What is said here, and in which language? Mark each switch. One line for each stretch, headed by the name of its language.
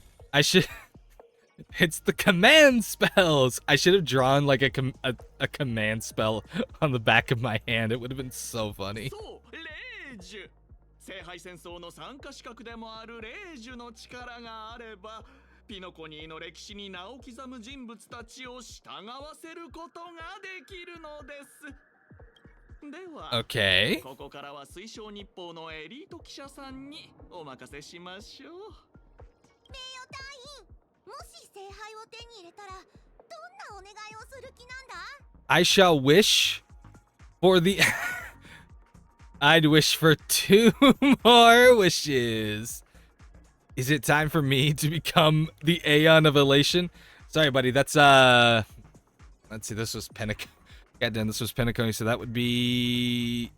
English: I should. It's the command spells. I should have drawn like a command spell on the back of my hand. It would have been so funny.
Japanese: 聖杯戦争の参加資格でもある霊樹の力があれば、ピノコニーの歴史に名を刻む人物たちを従わせることができるのです。では、okay. ここからは水晶日報のエリート記者さんにお任せしましょう。名誉隊員、もし聖杯を手に入れたら、どんなお願いをする気なんだ？
English: I shall wish for the I'd wish for 2 more wishes. Is it time for me to become the Aeon of Elation? Sorry, buddy. That's let's see. This was Goddamn, this was Penacony, so that would be...